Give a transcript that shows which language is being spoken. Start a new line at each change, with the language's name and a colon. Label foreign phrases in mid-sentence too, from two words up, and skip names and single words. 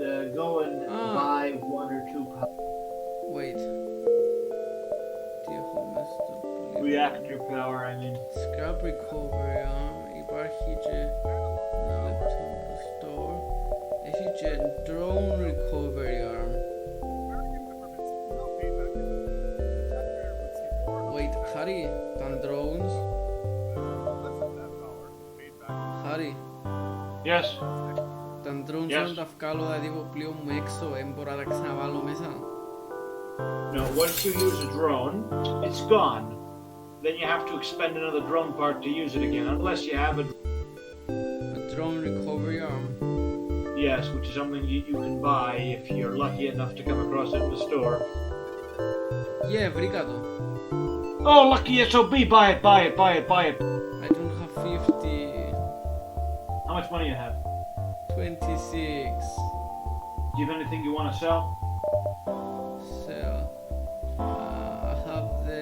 English: go and Ah. buy 1 or 2 power. Wait. Reactor power, I mean. Scrap recovery arm.
Greek: Υπάρχει και ένα λεπτό το store. Έχει και
English: drone recovery arm. American government's no payback. Taxpayer would see more
Greek: Wait, Harry, τα drones.
English: less of that power paid back. Harry, Yes.
Greek: τα drones Yes. όταν τα βγάλω δηλαδή από πλοίο μου έξω, μπορώ να τα ξαναβάλω μέσα.
English: No, once you use a drone, it's gone. Then you have to expend another drone part to use it again, unless you have a A drone recovery arm. yes, which is something you can buy if you're lucky enough to come across it in the store. Yeah,
Greek: βρήκα το.
English: Oh, lucky SOB! Buy it, buy it, buy it, buy it. I don't have 50. How much money you have? 26. Do you have anything you want to sell? Sell. I have the.